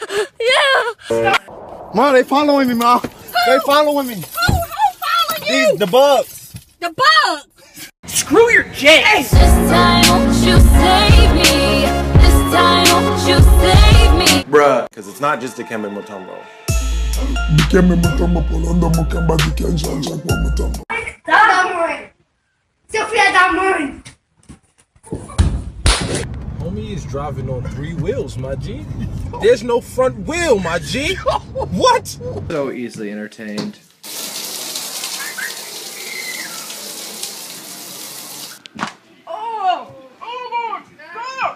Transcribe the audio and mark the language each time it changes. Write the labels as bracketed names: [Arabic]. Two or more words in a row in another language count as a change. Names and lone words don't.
[English] Yeah! Mom, they following me, Mom. They following me. Who's following you? The bugs. The bugs! Screw your J's! This time won't you save me? This time won't you save me? Bruh, because it's not just Dikembe Mutombo. Dikembe Mutombo Polondo Mukamba Dikenja Mutombo. Damorin! Sophia Damorin! Homie is driving on 3 wheels, my G. There's no front wheel, my G. What? So easily entertained. Oh! Oh! Stop!